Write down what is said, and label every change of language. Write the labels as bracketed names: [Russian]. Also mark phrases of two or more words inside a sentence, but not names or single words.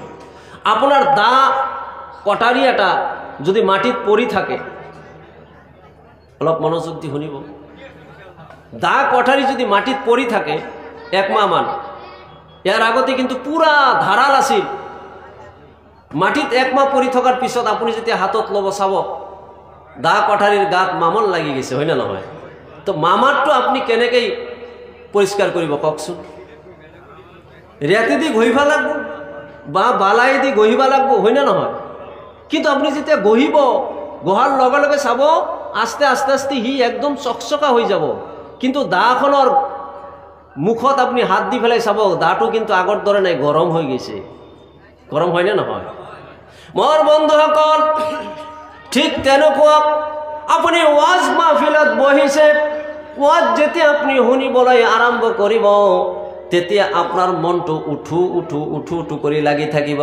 [Assamese] আপোনাৰ দা কটাৰী এটা যদি মাটিত পৰি থাকে, অলপ মনোযোগ দি শুনিব, দা কটাৰী যদি মাটিত পৰি থাকে একমাহমান, ইয়াৰ আগতে কিন্তু পুৰা ধাৰাল আছিল, মাটিত একমাহ পৰি থকাৰ পিছত আপুনি যেতিয়া হাতত ল'ব চাব, দা কটাৰীৰ গাত মামল লাগি গৈছে, হয় না নহয়? তো মামাৰটো আপুনি কেনেকৈ পৰিষ্কাৰ কৰিব কওকচোন? ৰেতি দি ঘঁহিব লাগিব বা বালাই দি ঘঁহিব লাগিব, হয় না নহয়? কিন্তু আপুনি যেতিয়া ঘঁহিব, ঘঁহাৰ লগে লগে চাব আস্তে আস্তে আস্তে সি একদম চকচকা হৈ যাব। কিন্তু দাখনৰ মুখত আপুনি হাত দি পেলাই চাব, দাটো কিন্তু আগৰ দৰে নাই, গৰম হৈ গৈছে। গৰম হয় না নহয়? মোৰ বন্ধুসকল, ঠিক তেনেকুৱা আপুনি ওয়াজ মাহফিলত বহিছে, ওয়াজ যেতিয়া আপুনি শুনিবলৈ আৰম্ভ কৰিব, তেতিয়া আপোনাৰ মনটো উঠু উঠু উঠু উঠু কৰি লাগি থাকিব।